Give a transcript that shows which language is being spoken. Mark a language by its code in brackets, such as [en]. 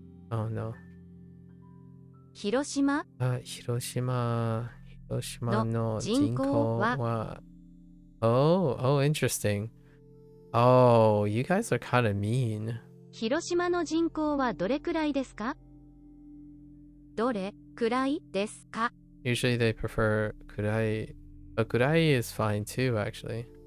[en] Oh no. 広島 [ja] 広島の人口は [en] Oh, interesting. Oh, you guys are kind of mean. [ja] 広島の人口はどれくらいですか？どれくらいですか？ [en] Usually they prefer くらい. But くらい is fine too, actually.